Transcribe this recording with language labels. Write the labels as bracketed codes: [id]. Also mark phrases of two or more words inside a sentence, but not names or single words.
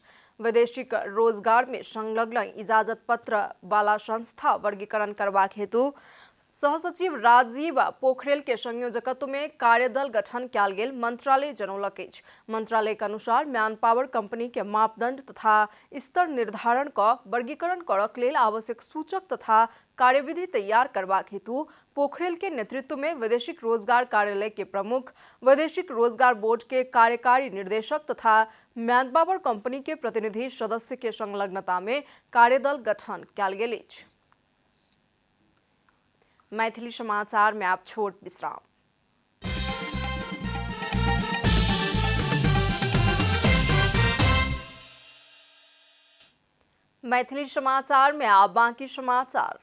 [mai] वैदेशिक रोजगार में संलग्न इजाजत पत्र वाला संस्था वर्गीकरण करबाक हेतु सहसचिव राजीव पोखरेल के संयोजकत्व में कार्यदल गठन कयल गेल मंत्रालय जनौलक अछि। मंत्रालय के अनुसार [en] manpower company [mai] के मापदंड तथा स्तर निर्धारण क वर्गीकरण करक लेल आवश्यक सूचक तथा कार्यविधि तैयार करबाक हेतु पोखरेल के नेतृत्व में वैदेशिक रोजगार कार्यालय के प्रमुख, वैदेशिक रोजगार बोर्ड के कार्यकारी निर्देशक तथा [en] manpower company [mai] के प्रतिनिधि सदस्य के संलग्नता में कार्यदल गठन कयल गेल अछि। मैथिली समाचार में आप छोट विश्राम। मैथिली समाचार में आप बाकी समाचार।